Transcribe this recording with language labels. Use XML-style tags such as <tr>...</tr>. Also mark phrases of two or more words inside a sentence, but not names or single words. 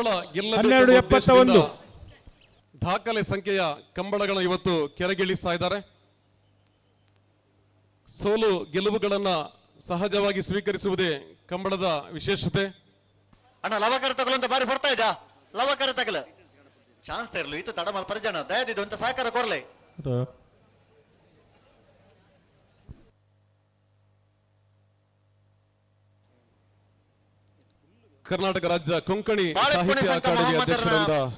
<kn>12:71 ದಾಖಲೆ ಸಂಖ್ಯೆಯ ಕಂಬಳಗಳನ್ನು ಇವತ್ತು ಕೆಳಗಿಳಿಸ್ತಾ ಇದ್ದಾರೆ. ಸೋಲು ಗೆಲುವುಗಳನ್ನ ಸಹಜವಾಗಿ ಸ್ವೀಕರಿಸುವುದೇ ಕಂಬಳದ ವಿಶೇಷತೆ.</kn> <tcy>ಅಣ್ಣ ಲವಕರ ತಗಲು ಅಂತ ಬಾರಿ ಬರ್ತಾ ಇದ್ದ ಲವಕರ ತಗಲು ಚಾನ್ಸ್ ತೆರಲು ಇತ್ತು ತಡ ಮಲ್ ಪರಿಜನ ದಯದಿದ್ದು ಅಂತ ಸಹಕಾರ ಕೊರ್ಲೆ</tcy> <kn>ಕರ್ನಾಟಕ ರಾಜ್ಯ ಕೊಂಕಣಿ ಸಾಹಿತ್ಯ ಅಕಾಡೆಮಿ ಅಧ್ಯಕ್ಷರಾದ</kn>